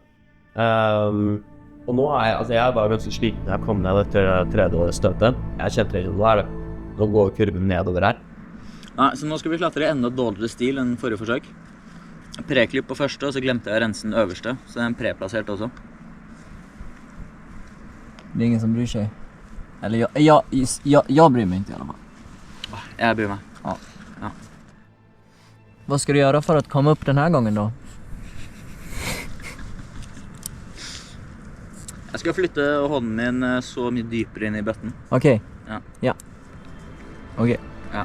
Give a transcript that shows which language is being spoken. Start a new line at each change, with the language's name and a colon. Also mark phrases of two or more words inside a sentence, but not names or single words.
Norwegian: Og nå jeg bare ganske sliten når jeg kom ned etter 3. støtet. Jeg kjente litt, nå går kurven nedover her. Nei, så nå skal vi klatre i enda dårligere stil enn forrige forsøk. Preklipp på første, og så glemte jeg å rense den øverste, så den preplassert også.
Swedish: Det ingen som bryr sig. Eller jag bryr mig inte i alla fall.
Norwegian: Jeg bryr meg. Ja.
Swedish: Vad ska du göra för att komma upp den här gången då?
Norwegian: Jeg skal flytte hånden min så mye dypere inn i bøtten.
Swedish: Okej. Ja. Okej. Ja.